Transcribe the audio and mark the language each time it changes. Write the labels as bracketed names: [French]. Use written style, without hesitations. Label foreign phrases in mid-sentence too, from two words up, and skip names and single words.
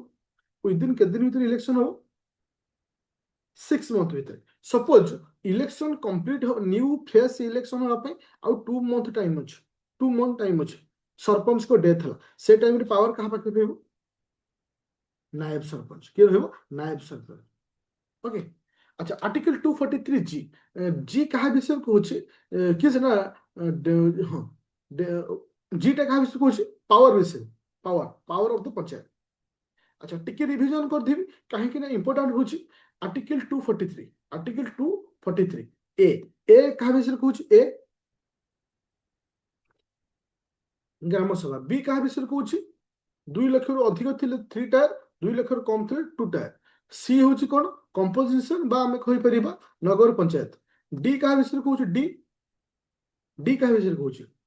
[Odia] ୱିଦିନ୍ କେତେ ଦିନ ଭିତରେ ଇଲେକ୍ସନ ହବ? 6 ମନ୍ଥ ଭିତରେ। ସପୋଜ [English] election complete new fresh election [Odia] ହେବା ପାଇଁ ଆଉ 2 [English] month time [Odia] ଅଛି, 2 [English] month time [Odia] ଅଛି। ସରପଞ୍ଚଙ୍କ ଡେଥ୍ ହେଲା, ସେ ଟାଇମରେ ପାୱାର କାହା ପାଖରେ ରହିବ? ନାୟବ ସରପଞ୍ଚ। କିଏ ରହିବ? ନାୟବ ସରପଞ୍ଚ। ଓକେ, ଆଚ୍ଛା। ଆର୍ଟିକଲ 243G, ଜି କାହା ବିଷୟ कହୁଛି? କିଏ ସେଟା ହଁ, ଜି ଟା କାହା ବିଷୟ କହୁଛି? ପାୱାର ବିଷୟ, [English] power of the Panchayat. [Odia] ଆଚ୍ଛା, ଟିକେ ରିଭିଜନ କରିଦେବି କାହିଁକି ନା ଇମ୍ପୋର୍ଟାଣ୍ଟ ହଉଛି। ଆର୍ଟିକଲ 243, ଆର୍ଟିକଲ 243 ଏ, ଏ କାହା ବିଷୟରେ କହୁଛି? ଏ ଗ୍ରାମ ସଭା। ବି କାହା ବିଷୟରେ କହୁଛି? 2 ଲକ୍ଷରୁ ଅଧିକ ଥିଲେ 3 ଟାୟାର, 2 ଲକ୍ଷରୁ କମ୍ ଥିଲେ 2 ଟାୟାର। ସି ହଉଛି କ'ଣ? କମ୍ପୋଜିସନ ବା ଆମେ କହିପାରିବା ନଗର ପଞ୍ଚାୟତ। ଡି କାହା ବିଷୟରେ କହୁଛି? ଡି, ଡି କାହା ବିଷୟରେ କହୁଛି?